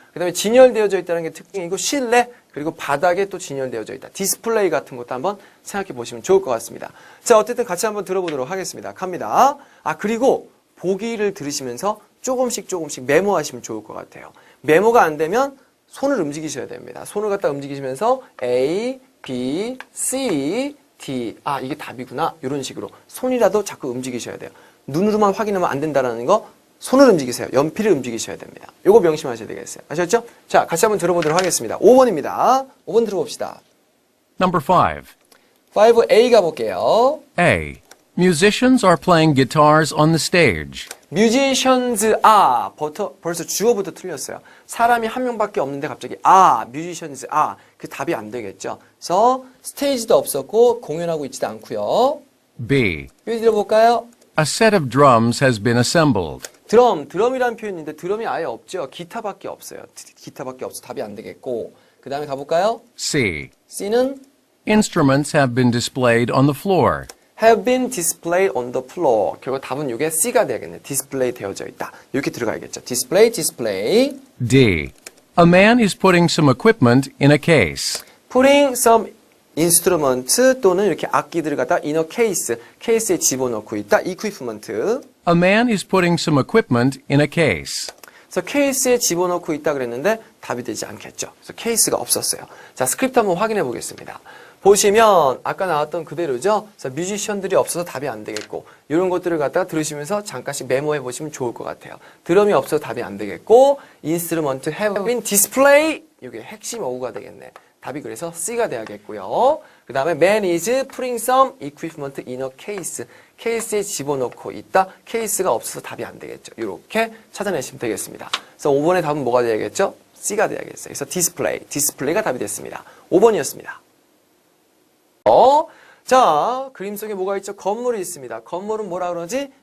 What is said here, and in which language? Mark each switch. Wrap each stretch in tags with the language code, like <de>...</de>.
<ko>그 다음에 진열되어져 있다는 게 특징이고 실내 그리고 바닥에 또 진열되어져 있다. 디스플레이 같은 것도 한번 생각해 보시면 좋을 것 같습니다. 자, 어쨌든 같이 한번 들어보도록 하겠습니다. 갑니다. 그리고 보기를 들으시면서 조금씩 메모하시면 좋을 것 같아요. 메모가 안 되면 손을 움직이셔야 됩니다. 손을 갖다 움직이시면서 A, B, C, D. 이게 답이구나. 이런 식으로 손이라도 자꾸 움직이셔야 돼요. 눈으로만 확인하면 안 된다는 거 손을 움직이세요. 연필을 움직이셔야 됩니다. 요거 명심하셔야 되겠어요. 아셨죠? 자, 같이 한번 들어보도록 하겠습니다. 5번입니다. 5번 들어봅시다.</ko> <en>Number 5.</en> <ko>5A 가볼게요.</ko> <en>A. Musicians are playing guitars on the stage.</en> <ko>musicians 벌써 주어부터 틀렸어요. 사람이 한 명밖에 없는데 갑자기 musicians 그 답이 안 되겠죠. 그래서 스테이지도 없었고 공연하고 있지도 않고요.</ko> <en>B.</en> <ko>여기 들어볼까요?</ko> <en>A set of drums has been assembled.</en> <ko>드럼이라는 표현인데 드럼이 아예 없죠. 기타밖에 없어요. 기타밖에 없어 답이 안 되겠고 그 다음에 가볼까요?</ko> <en>C.</en> <ko>C는</ko> <en>Instruments have been displayed on the floor. have been displayed on the floor.</en> <ko>결국 답은 이게 C가 되겠네. 디스플레이 되어져 있다. 이렇게 들어가야겠죠. display.</ko> <en>D. A man is putting some equipment in a case. putting some instrument</en> <ko>또는 이렇게 악기들을 갖다</ko> <en>in a case,</en> <ko>케이스에 집어넣고 있다.</ko> <en>equipment. A man is putting some equipment in a case.</en> <ko>그래서 케이스에 집어넣고 있다 그랬는데 답이 되지 않겠죠. 그래서 케이스가 없었어요. 자, 스크립트 한번 확인해 보겠습니다. 보시면 아까 나왔던 그대로죠. 그래서 뮤지션들이 없어서 답이 안 되겠고 이런 것들을 갖다가 들으시면서 잠깐씩 메모해 보시면 좋을 것 같아요. 드럼이 없어서 답이 안 되겠고</ko> <en>instrument have been display</en> <ko>이게 핵심 어구가 되겠네. 답이 그래서 C가 돼야겠고요. 그 다음에</ko> <en>man is putting some equipment in a case.</en> <ko>케이스에 집어넣고 있다. 케이스가 없어서 답이 안 되겠죠. 이렇게 찾아내시면 되겠습니다. 그래서 5번의 답은 뭐가 돼야겠죠? C가 돼야겠어요. 그래서 디스플레이가 답이 됐습니다. 5번이었습니다. 자, 그림 속에 뭐가 있죠? 건물이 있습니다. 건물은 뭐라 그러지?</ko>